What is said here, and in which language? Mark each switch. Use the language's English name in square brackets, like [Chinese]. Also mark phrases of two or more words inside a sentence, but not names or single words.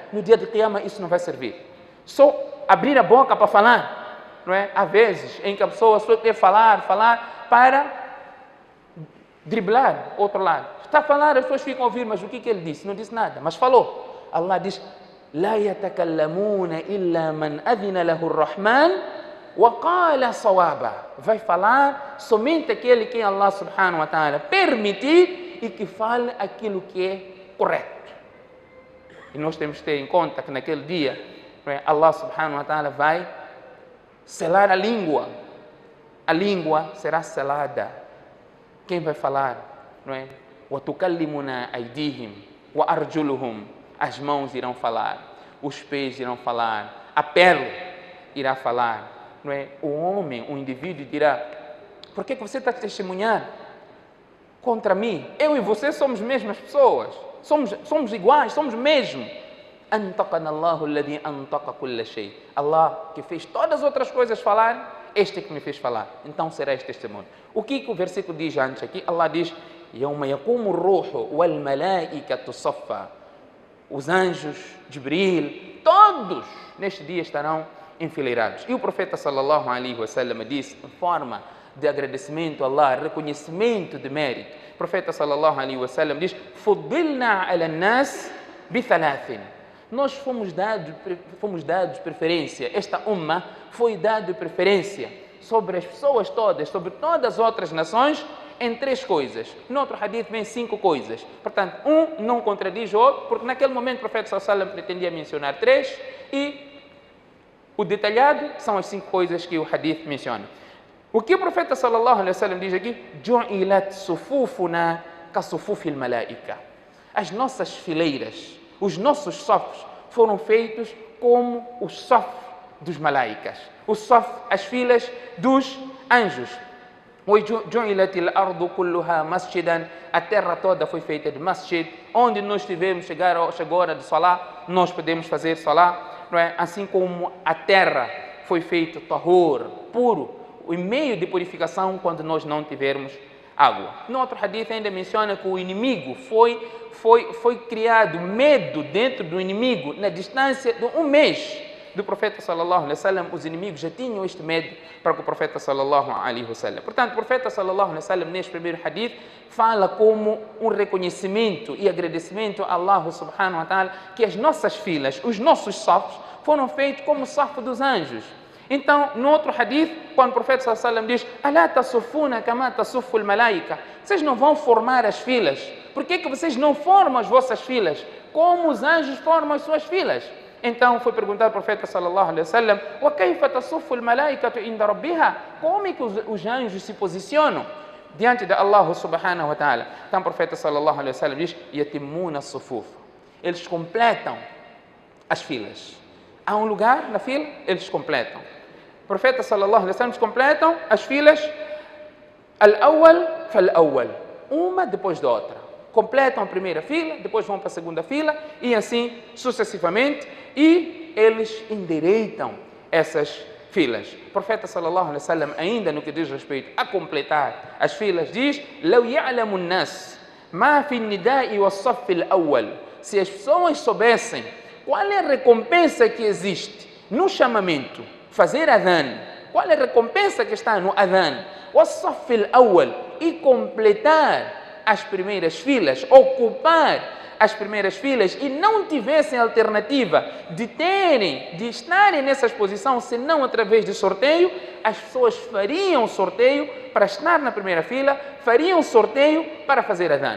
[Portuguese] No dia de Qiyamah isso não vai servir. Só abrir a boca para falar, não é? Há vezes em que a pessoa só quer falar para driblar o outro lado. Está a falar, as pessoas ficam a ouvir, mas o que ele disse? Não disse nada, mas falou. Allah diz: [Arabic] لا يتكلمون إلا من أذن له الرحمن وقال صوابا. [Portuguese] Vai falar somente aquele que Allah [Arabic] سبحانه وتعالى [Portuguese] permitir e que fale aquilo que é correto. E nós temos que ter em conta que naquele dia, Allah [Arabic] سبحانه وتعالى [Portuguese] vai selar a língua. A língua será selada. Quem vai falar? Não é? [Arabic] وَتُكَلِّمُنَا أَيْدِيهِمْ وَأَرْجُلُهُمْ. [Portuguese] As mãos irão falar, os pés irão falar, a pele irá falar. Não é? O homem, o indivíduo dirá: por que você está a testemunhar contra mim? Eu e você somos mesmas pessoas. Somos iguais, somos mesmo. [Arabic] أنطقنا الله الذي أنطق كل شيء. [Portuguese] Allah que fez todas as outras coisas falar, este que me fez falar. Então será este testemunho. O que o versículo diz antes aqui? Allah diz: [Arabic] يَوْمَ يَقُومُ الرُّوحُ وَالْمَلَائِكَةُ صَفًّا. [Portuguese] Os anjos, Jibril, todos neste dia estarão enfileirados. E o profeta [Arabic] صلى الله عليه وسلم [Portuguese] disse, em forma de agradecimento a Allah, reconhecimento de mérito, o profeta [Arabic] صلى الله عليه وسلم [Portuguese] diz: [Arabic] فُضِّلْنَا عَلَى النَّاسِ بِثَلَاثٍ. [Portuguese] Nós fomos dados preferência, esta umma foi dado preferência sobre as pessoas todas, sobre todas as outras nações, em 3 coisas. No outro hadith vem 5 coisas. Portanto, um não contradiz o outro, porque naquele momento o profeta [Arabic] صلى الله عليه وسلم [Portuguese] pretendia mencionar 3 e o detalhado são as 5 coisas que o hadith menciona. O que o profeta [Arabic] صلى الله عليه وسلم [Portuguese] diz aqui? [Arabic] جُعِلَتْ صُفُوفُنَا كَصُفُوفِ الْمَلَائِكَةِ. [Portuguese] As nossas fileiras, os nossos safs foram feitos como os saf dos malaicas. Os saf, as filas dos anjos. [Arabic] وَجُعِلَتِ الْأَرْضُ كُلُّهَا مَسْجِدًا. [Portuguese] A terra toda foi feita de masjid. Onde nós estivermos, chegou a hora de salah, nós podemos fazer salah, não é? Assim como a terra foi feita tahur, puro, o meio de purificação quando nós não tivermos água. No outro hadith ainda menciona que o inimigo foi criado medo dentro do inimigo na distância de 1 mês do profeta [Arabic] صلى الله عليه وسلم. [Portuguese] Os inimigos já tinham este medo para com o profeta [Arabic] صلى الله عليه وسلم. [Portuguese] Portanto, o profeta [Arabic] صلى الله عليه وسلم [Portuguese] neste primeiro hadith fala como um reconhecimento e agradecimento a Allah [Arabic] سبحانه وتعالى [Portuguese] que as nossas filas, os nossos safos foram feitos como o safo dos anjos. Então, no outro hadith, quando o profeta [Arabic] صلى الله عليه وسلم [Portuguese] diz: [Arabic] "ألا تصفون كما تصف الملائكة", [Portuguese] vocês não vão formar as filas. Por que vocês não formam as vossas filas? Como os anjos formam as suas filas? Então foi perguntar ao profeta [Arabic] صلى الله عليه وسلم: "وكيف تصف الملائكة عند ربها?" [Portuguese] Como é que os anjos se posicionam diante de Allah [Arabic] سبحانه وتعالى? [Portuguese] Então o profeta [Arabic] صلى الله عليه وسلم [Portuguese] diz: [Arabic] "يتمون الصفوف", [Portuguese] eles completam as filas. Há um lugar na fila, eles completam. O profeta [Arabic] صلى الله عليه وسلم [Portuguese] completam as filas, [Arabic] الأول فالأول, [Portuguese] uma depois da outra. Completam a primeira fila, depois vão para a segunda fila e assim sucessivamente, e eles endireitam essas filas. O profeta [Arabic] صلى الله عليه وسلم, [Portuguese] ainda no que diz respeito a completar as filas, diz: [Arabic] "لو يعلم الناس ما في النداء والصف الأول", [Portuguese] se as pessoas soubessem qual é a recompensa que existe no chamamento, fazer adhan, qual é a recompensa que está no adhan, [Arabic] والصف الأول, [Portuguese] e completar as primeiras filas, ocupar as primeiras filas, e não tivessem alternativa de estarem nessas posições, senão através de sorteio, as pessoas fariam sorteio para estar na primeira fila, fariam sorteio para fazer adhan.